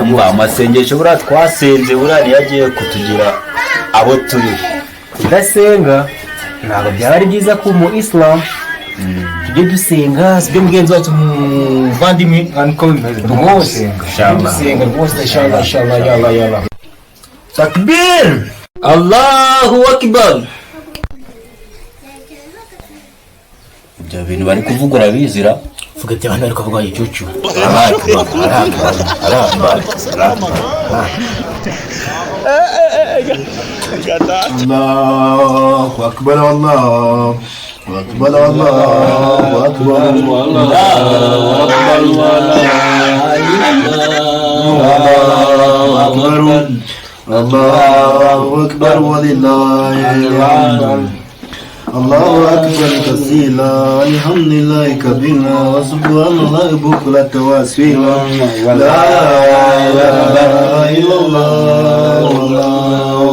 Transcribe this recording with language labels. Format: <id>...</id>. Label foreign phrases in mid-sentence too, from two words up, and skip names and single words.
<rw>umva amasengesho buriya twasenze buriya yagiye kutugira abo turi kudasenga ntabwo byaba ari byiza ko mu Islam tujye dusenga sibyo mugenzi wacu muvandimwe rwose dusenga rwose</rw> <ar>إن شاء الله يلا تكبير الله أكبر</ar> <rw>ibyo bintu bari kuvuga urabizira vuga ati abantu bari kuvuga icyucu</rw> <ar>الله أكبر الله أكبر الله أكبر الله أكبر ولله الحمد الله أكبر كثيرا الحمد لله كبيرا وسبحان الله بكرة وأصيلا لا إله إلا الله والله</ar>